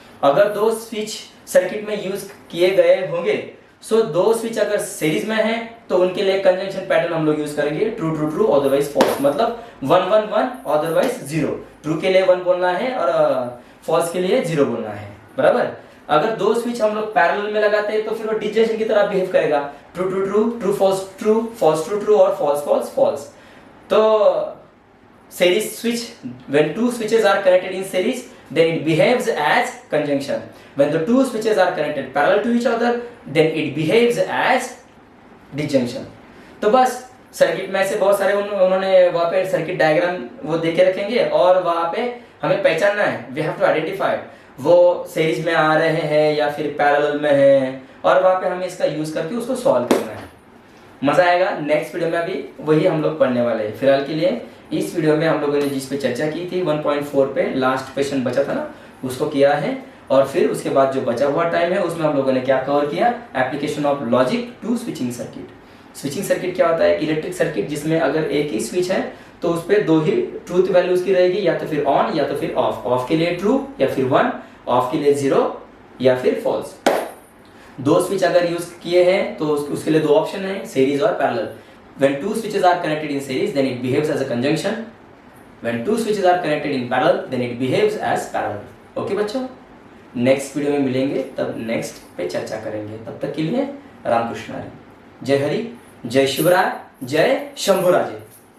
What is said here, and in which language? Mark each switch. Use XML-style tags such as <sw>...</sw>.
<hi>अगर दो switch circuit में यूज किए गए होंगे, सो दो स्विच अगर सीरीज में है तो उनके लिए कंजंक्शन पैटर्न हम लोग यूज करेंगे, true true true otherwise false, मतलब 1 1 1 अदरवाइज 0। ट्रू के लिए 1 बोलना है और फॉल्स के लिए 0 बोलना है, बराबर। अगर दो स्विच हम लोग पैरेलल में लगाते हैं तो फिर वो डिजक्शन की तरह बिहेव करेगा, true true true, true false true, false true true और फॉल्स फॉल्स फॉल्स।</hi> <en>तो series switch, when two switches are connected in series, then it behaves as conjunction. When the two switches are connected parallel to each other, then it behaves as disjunction.</en> <hi>तो बस circuit में से बहुत सारे उन्होंने वहाँ पे सर्किट डायग्राम वो देके रखेंगे और वहाँ पे हमें पहचानना है,</hi> <en>we have to identify</en> <hi>वो सीरीज में आ रहे हैं या फिर पैरेलल में हैं, और वहाँ पे हमें इसका यूज करके उसको सॉल्व करना है। मजा आएगा। नेक्स्ट वीडियो में अभी वही हम लोग पढ़ने वाले हैं। फिलहाल के लिए इस वीडियो में हम लोगों ने जिस पे चर्चा की थी 1.4 पे लास्ट क्वेश्चन बचा था ना, उसको किया है, और फिर उसके बाद जो बचा हुआ टाइम है उसमें हम लोगों ने क्या कवर किया, application of logic to switching circuit. Switching circuit क्या होता है, इलेक्ट्रिक सर्किट जिसमें अगर एक ही स्विच है तो उस पर दो ही ट्रूथ वैल्यूज की रहेगी, या तो फिर ऑन या तो फिर ऑफ, ऑफ के लिए ट्रू या फिर 1, ऑफ के लिए 0 या फिर फॉल्स। दो स्विच अगर यूज किए हैं तो उसके लिए दो ऑप्शन है, सीरीज और parallel.</hi> <en>When two switches are connected in series, then it behaves as a conjunction. When two switches are connected in parallel, then it behaves as parallel.</en> <hi>Okay बच्चों, नेक्स्ट वीडियो में मिलेंगे, तब next पे चर्चा करेंगे। तब तक के लिए रामकृष्ण हरि, जय हरि, जय शिवराय, जय शंभुराजे।</hi>